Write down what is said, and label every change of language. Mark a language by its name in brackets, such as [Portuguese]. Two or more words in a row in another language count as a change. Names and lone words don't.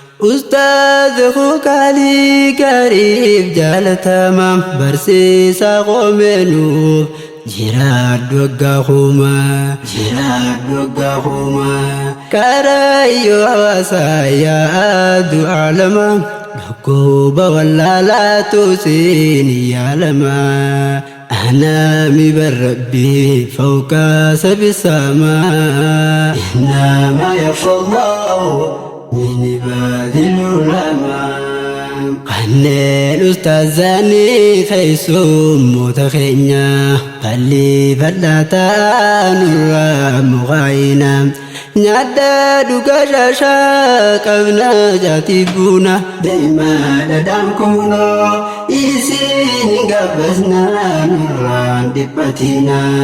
[Oromo] Ustaaz Kukaalii Gariif jaalatama, barsiisaa qoomeenuuf jiraadhu waggaa kuma, jiraadhu waggaa kuma. Karaayyoo hawaasaa yaa'aadhu aalama, dhukkuba wallaalaatu siin yaalama. [Arabic] أنا من ربي فوق سبع سماء. إنما يخشى الله من عباده العلماء. [Oromo] Kanneen ustaazanii keessummoota keenya, balli bal'aa ta'an irraa muqaayina. Nyaadda dhuga shaashaa qabna jaati buuna. Deemaa dhadhaan kunoo isin gabbasnaa nurraan dhiphatina.